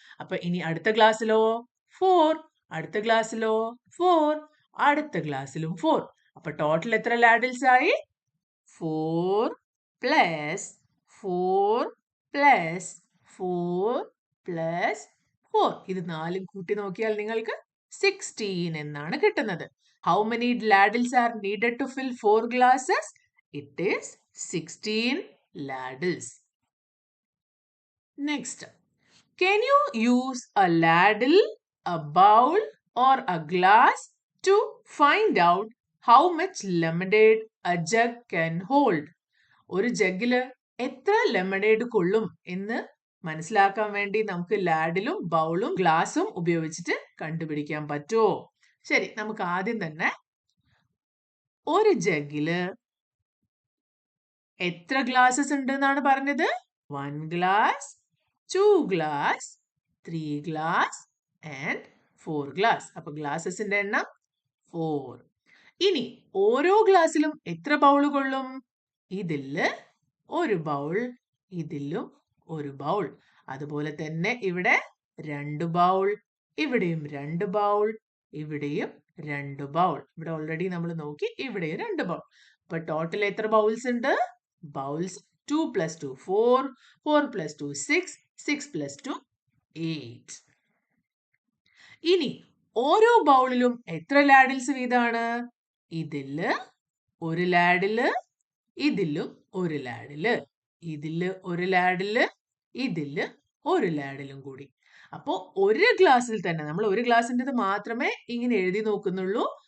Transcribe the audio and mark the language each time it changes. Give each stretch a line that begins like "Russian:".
Malayalam: അപ്പൊ ഇനി അടുത്ത ഗ്ലാസ്സിലോ 4, അടുത്ത ഗ്ലാസ്സിലോ 4, അടുത്ത ഗ്ലാസ്സിലും 4. അപ്പൊ ടോട്ടൽ എത്ര ലാഡിൽസ് ആയി? 4 പ്ലസ് 4 പ്ലസ് 4 പ്ലസ് 4. ഇത് 4 കൂട്ടി നോക്കിയാൽ നിങ്ങൾക്ക് 16 എന്നാണ് കിട്ടുന്നത്.
English: How many ladles are needed to fill 4 glasses? It is 16 ladles. Next, can you use a ladle, a bowl or a glass to find out how much lemonade a jug can hold?
Malayalam: ഒരു ജഗ്ഗില് എത്ര lemonade കൊള്ളും എന്ന് മനസ്സിലാക്കാൻ വേണ്ടി നമുക്ക് ലാഡിലും ബൗളും ഗ്ലാസും ഉപയോഗിച്ചിട്ട് കണ്ടുപിടിക്കാൻ പറ്റുമോ? ശരി, നമുക്ക് ആദ്യം തന്നെ ഒരു ജഗ്ഗില് എത്ര ഗ്ലാസസ് ഉണ്ട് എന്നാണ് പറഞ്ഞത്?
English: 1 glass, 2 glass, 3 glass and 4 glass.
Malayalam: അപ്പൊ ഗ്ലാസസിന്റെ എണ്ണം 4. ഇനി ഓരോ ഗ്ലാസ്സിലും എത്ര ബൗൾ കൊള്ളും? ഇതില് ഒരു ബൗൾ, ഇതിലും ഒരു ബൗൾ. അതുപോലെ തന്നെ ഇവിടെ 2 ബൗൾ, ഇവിടെയും 2 ബൗൾ, ഇവിടെയും 2 ബൗൾ. ഇവിടെ ഓൾറെഡി നമ്മൾ നോക്കി, ഇവിടെയും 2 ബൗൾ. അപ്പൊ ടോട്ടൽ എത്ര ബൗൾസ് ഉണ്ട്? Bowls 2 plus 2 4, 4 plus 2 6, 6 plus 2 8. ഇനി ഓരോ ബൗളിലും എത്ര ലാഡിൽസ് വീതമാണ്? ഇതില് ഒരു ലാഡില്, ഇതിലും ഒരു ലാഡില്, ഇതില് ഒരു ലാഡില്, ഇതില് ഒരു ലാഡിലും കൂടി. അപ്പോ ഒരു ഗ്ലാസ്സിൽ തന്നെ നമ്മൾ ഒരു ഗ്ലാസിൻ്റെ മാത്രമേ ഇങ്ങനെ എഴുതി നോക്കുന്നുള്ളൂ.